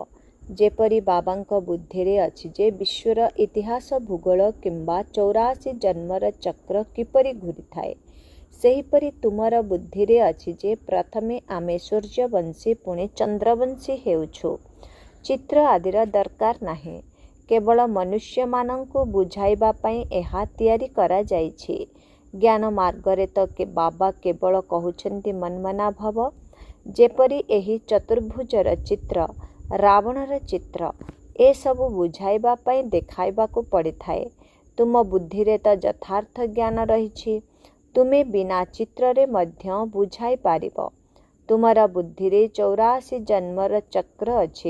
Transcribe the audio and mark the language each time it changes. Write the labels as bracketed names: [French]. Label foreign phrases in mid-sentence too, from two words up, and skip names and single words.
[Odia] ଯେପରି ବାବାଙ୍କ ବୁଦ୍ଧି ରେ ଅଛି ଯେ ବିଶ୍ୱର ଇତିହାସ ଭୂଗୋଳ କିମ୍ବା 84 ଜନ୍ମର ଚକ୍ର କିପରି ଘୂରି ଥାଏ, ସେହିପରି ତୁମର ବୁଦ୍ଧି ରେ ଅଛି ଯେ ପ୍ରଥମେ ଆମେ ସୂର୍ଯ୍ୟବଂଶୀ ପୁଣି ଚନ୍ଦ୍ରବଂଶୀ ହେଉଛୁ। ଚିତ୍ର ଆଦିର ଦରକାର ନାହିଁ। କେବଳ ମନୁଷ୍ୟ ମାନଙ୍କୁ ବୁଝାଇବା ପାଇଁ ଏହା ତିଆରି କରା ଯାଇଛି। ଜ୍ଞାନ ମାର୍ଗରେ ତ କେ ବାବା କେବଳ କହୁଛନ୍ତି ମନମନା ଭବ। ଯେପରି ଏହି ଚତୁର୍ଭୁଜର ଚିତ୍ର, ରାବଣର ଚିତ୍ର, ଏ ସବୁ ବୁଝାଇବା ପାଇଁ ଦେଖାଇବାକୁ ପଡ଼ିଥାଏ। ତୁମ ବୁଦ୍ଧି ରେ ତ ଯଥାର୍ଥ ଜ୍ଞାନ ରହିଛି। ତୁମେ ବିନା ଚିତ୍ର ରେ ମଧ୍ୟ ବୁଝାଇ ପାରିବ। ତୁମର ବୁଦ୍ଧି ରେ 84 ଜନ୍ମର ଚକ୍ର ଅଛି।